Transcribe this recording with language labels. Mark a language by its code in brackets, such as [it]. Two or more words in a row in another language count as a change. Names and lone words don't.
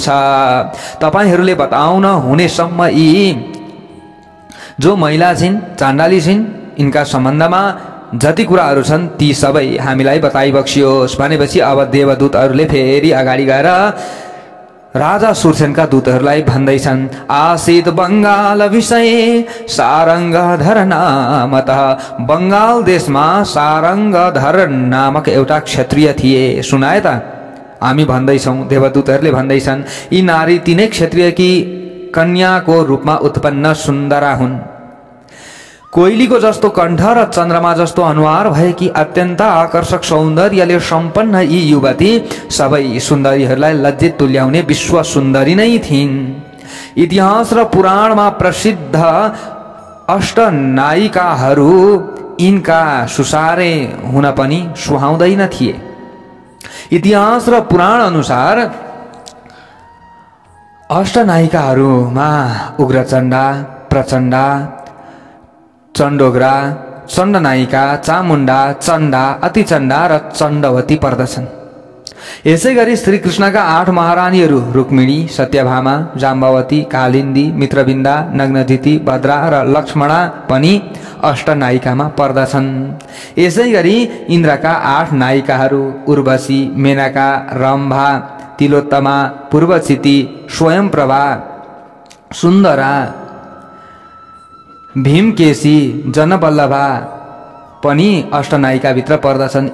[ne] तपाईहरूले बताउन हुनेसम्म यी जो महिला छिन्, चाण्डाली छिन्, इनका सम्बन्धमा जति कुराहरू छन् ती सबै हामीलाई बताइ बक्सियोस्। भनेपछि अब देवदूतहरूले फेरि अगाडि गएर राजा सुरसेनका दूतहरूलाई भन्दैछन्, [sa] आसीत बंगाल विषय सारङ्गधर नामतः। [ne] बंगाल देशमा सारङ्गधर नामक एउटा क्षत्रिय थिए, सुनाए त? हामी भन्दैछौँ, देवदूतहरूले भन्दैछन्, यी नारी तिनै क्षत्रियकी कन्याको रूपमा उत्पन्न सुन्दरा हुन्। कोइलीको जस्तो कण्ठ र चन्द्रमा जस्तो अनुहार भएकी अत्यन्त आकर्षक सौन्दर्यले सम्पन्न यी युवती सबै सुन्दरीहरूलाई लज्जित तुल्याउने विश्व सुन्दरी नै थिइन्। इतिहास र पुराणमा प्रसिद्ध अष्टनायिकाहरू यिनका सुसारे हुन पनि सुहाउँदैन थिए। इतिहास र पुराण अनुसार अष्टनायिकाहरूमा उग्रचण्डा, प्रचण्डा, चण्डोग्रा, चण्डनायिका, चामुण्डा, चण्डा, अतिचण्डा र चण्डवती पर्दछन्। यसै गरी श्रीकृष्णका 8 महारानीहरू रुक्मिणी, सत्यभामा, जाम्बवती, कालिन्दी, मित्रविन्दा, नग्नजिती, भद्रा र लक्ष्मणा पनि अष्टनायिकामा पर्दछन्। यसै गरी इन्द्रका 8 नायिकाहरू उर्वशी, मेनका, रम्भा, तिलोत्तमा, पूर्वचिती, स्वयंप्रभा, सुन्दरा, भीमकेशी, जनवल्लभा पनि अष्टनायिकाभित्र पर्दछन्।